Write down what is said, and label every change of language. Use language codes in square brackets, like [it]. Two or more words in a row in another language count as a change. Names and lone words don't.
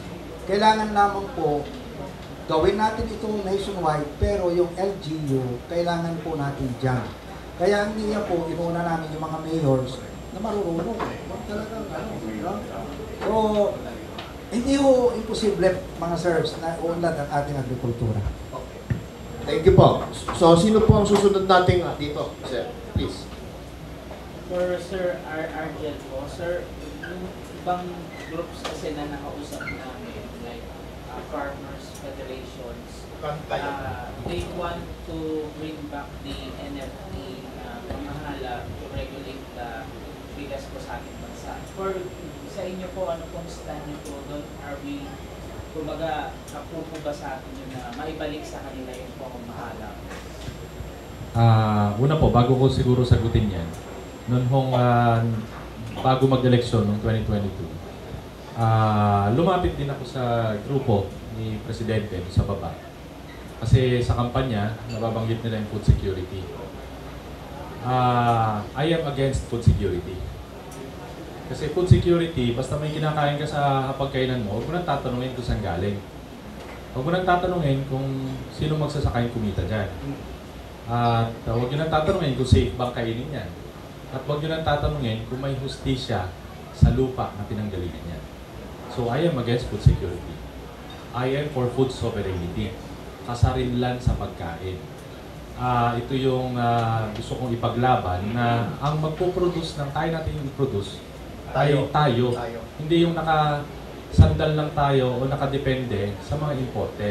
[tl] Kailangan lamang po, gawin natin ito nationwide, pero yung LGU, kailangan po natin dyan. Kaya ang niya po, inuuna namin yung mga mayors na marurunong. Talagang So, hindi ho imposible, mga sirs, na unlad ang ating agrikultura. [en] Thank you po. [tl] So, sino po ang susunod nating dito? [en] Sir, please. [tl] For Sir Argel po, Sir, yung ibang groups kasi na nakausap namin, [en] like Farmers Federations, they want to bring back the NFT pamahala to regulate the bigas [tl] po sa ating bansa. For sa inyo po, ano pong stand nyo po doon? [en] Are we, [tl] kumbaga, kapupo ba sa atin yun na maibalik sa kanila yung pamamahala? Una po, bago ko siguro sagutin yan, noon hong bago mag-eleksyon noong 2022, lumapit din ako sa grupo ni Presidente sa baba. Kasi sa kampanya, nababanggit nila yung [en] food security. I am against food security. [tl] Kasi [en] food security, [tl] basta may kinakain ka sa hapagkainan mo, huwag mo nang tatanungin kung saan galing. Huwag mo nang tatanungin kung sino magsasakay kumita dyan. At huwag nyo nang tatanungin kung safe bang kainin yan. At huwag nyo nang tatanungin kung may hustisya sa lupa na pinanggalingan yan. [en] So I am against food security. I am for food sovereignty. [tl] Kasarinlan sa pagkain. Ito yung gusto kong ipaglaban na ang magpo-produce ng kaya natin yung i-produce tayo. Hindi yung nakasandal lang tayo o nakadepende sa mga imported.